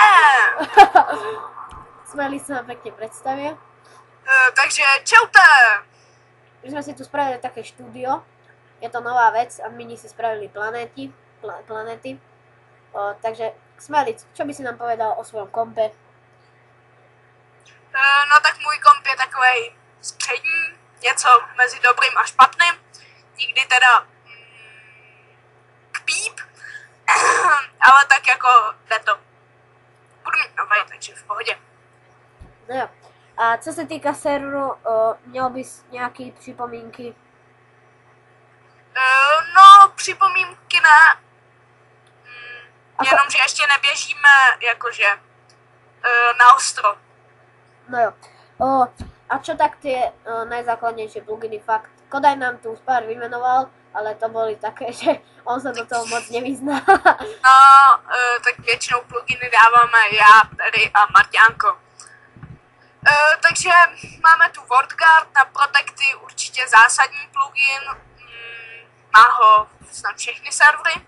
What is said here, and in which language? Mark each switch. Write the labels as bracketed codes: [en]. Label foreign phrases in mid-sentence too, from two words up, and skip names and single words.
[sk] Smejlic sa vám pekne predstavie. Takže čaute! My sme si tu spravili také štúdio. Je to nová vec a my si spravili planéty. Takže Smejlic, čo by si nám povedal o svojom kompe? [cs] No tak můj komp je takovej střední, něco mezi dobrým a špatným. Nikdy teda kpíp, ale tak jako jde to. Budu mít novej, takže v pohodě. No jo. A co se týká serveru, měl bys nějaký připomínky? No, připomínky ne. Jenom, že ještě neběžíme jakože na ostro. No jo. [sk] A čo tak tie najzákladnejšie pluginy? Fakt, Kodaj nám tu pár vymenoval, ale to boli také, že on sa do toho moc nevyzná. [cs] No, tak většinou pluginy dáváme já, tady a Marťánko. Takže máme tu WordGuard na Protecty, určitě zásadní plugin, má ho snad všechny servery.